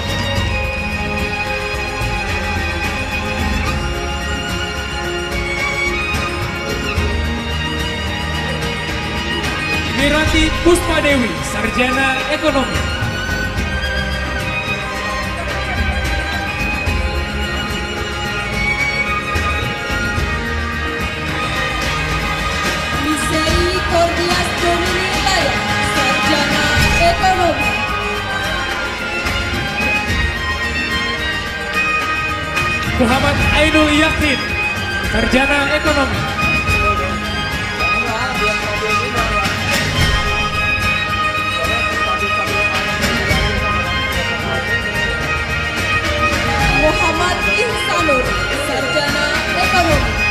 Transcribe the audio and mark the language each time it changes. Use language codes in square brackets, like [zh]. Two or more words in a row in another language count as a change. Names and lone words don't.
[id] Miranti Puspadewi, sarjana ekonomi. Misei Cordias Dominilaya, sarjana ekonomi. Muhammad Ainul Yakin, sarjana ekonomi. Muhammad Ihsanur, sarjana ekonomi.